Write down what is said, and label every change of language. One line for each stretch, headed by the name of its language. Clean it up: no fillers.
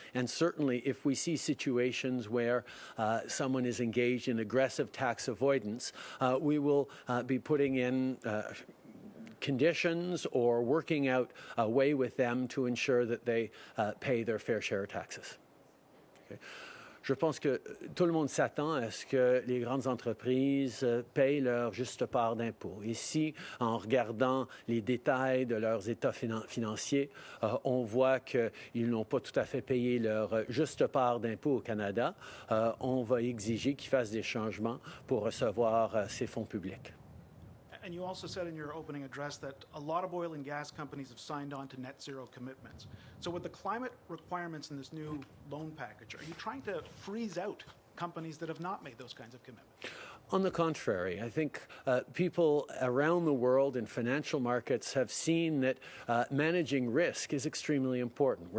English: And certainly if we see situations where someone is engaged in aggressive tax avoidance, we will be putting in conditions or working out a way with them to ensure that they pay their fair share of taxes. Okay.
French: Je pense que tout le monde s'attend à ce que les grandes entreprises payent leur juste part d'impôts. Ici, en regardant les détails de leurs états financiers, on voit qu'ils n'ont pas tout à fait payé leur juste part d'impôts au Canada. On va exiger qu'ils fassent des changements pour recevoir ces fonds publics.
English: And you also said in your opening address that a lot of oil and gas companies have signed on to net zero commitments. So with the climate requirements in this new loan package, are you trying to freeze out companies that have not made those kinds of commitments? On the contrary, I think people around the world in financial markets have seen that managing risk is extremely important.